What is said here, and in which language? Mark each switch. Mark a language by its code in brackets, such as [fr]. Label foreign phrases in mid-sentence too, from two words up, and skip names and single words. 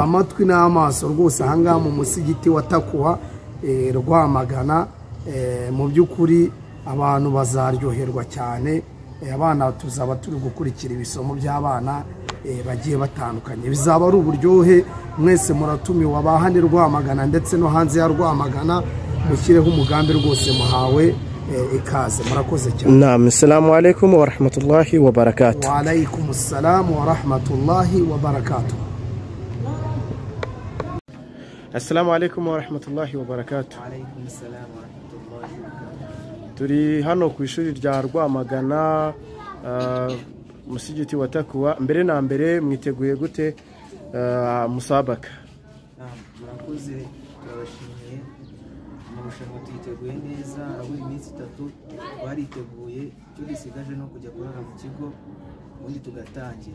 [rw] Amatwi n'amaso rwose ahangaha mu musigiti wa Takwa Rwamagana, mu by'ukuri abantu bazaryoherwa cyane. Abana tuzaba turi gukurikira ibisomo by'abana bagiye batandukanye, bizaba ari uburyohe. Mwese muratumiwe, abahane Rwamagana ndetse no hanze ya Rwamagana, mushyireho umugambi rwose muhawe ikaze. Murakoze cyane. [ar] Naam, السلام عليكم ورحمة الله وبركاته. وعليكم السلام ورحمة الله وبركاته. السلام عليكم ورحمة الله وبركاته. وعليكم السلام ورحمة الله وبركاته. [rw] Turi hano ku ishuri rya Rwamagana, musigiti wa Takwa. Mbere na mbere mwiteguye gute musabaka? Murakoze, turabashimiye. Amarushanwa tuyiteguye neza, aburi iminsi 3 bariteguye, cyo gisigaje no kujya kurara mu kigo ubundi tugatangira.